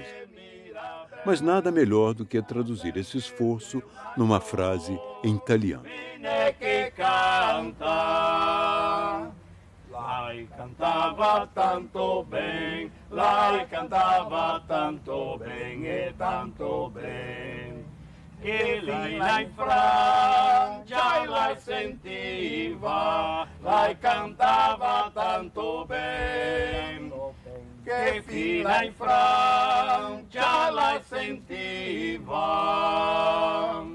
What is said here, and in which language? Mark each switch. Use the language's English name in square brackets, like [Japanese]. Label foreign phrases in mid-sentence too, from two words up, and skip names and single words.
[Portuguese] Mas nada melhor do que traduzir esse esforço numa frase em italiano. [Venetian] Lei cantava tanto bem, lei cantava tanto bem e tanto bem, che lei là in Francia e lei sentiva, lei cantava tanto bem, che fino in Francia lei sentiva.